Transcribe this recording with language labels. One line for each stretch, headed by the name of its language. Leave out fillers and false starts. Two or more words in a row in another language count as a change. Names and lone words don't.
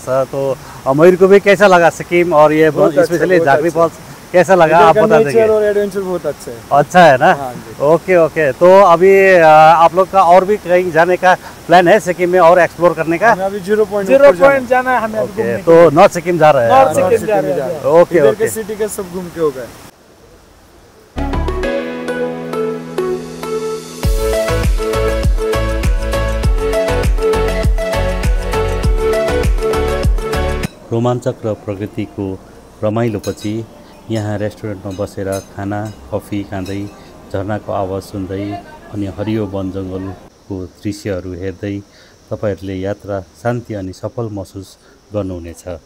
Hindi: तो मयूर को भी कैसा लगा सिक्किम और ये स्पेशली झाँक्री फॉल्स कैसा लगा आप बता देंगे? नेचर और एडवेंचर बहुत अच्छा है। अच्छा है ना? ओके। तो अभी आप लोग का और भी कहीं जाने का प्लान है सिक्किम में और एक्सप्लोर करने का? अभी 0 पॉइंट जाना है हमें। तो नॉर्थ सिक्किम जा रहे हैं? नॉर्थ सिक्किम जा रहे हैं। ओके। सिटी के सब घूम के हो गए।
Nepali: रोमाञ्चक र प्रकृतिको रमाइलोपछि यहाँ रेस्टुरेन्टमा बसेर खाना, कफी खाँदै, झरनाको आवाज सुन्दै अनि हरियो वन जङ्गलको दृश्यहरू हेर्दै तपाईहरूले यात्रा शान्ति अनि सफल महसुस गर्नुहुनेछ।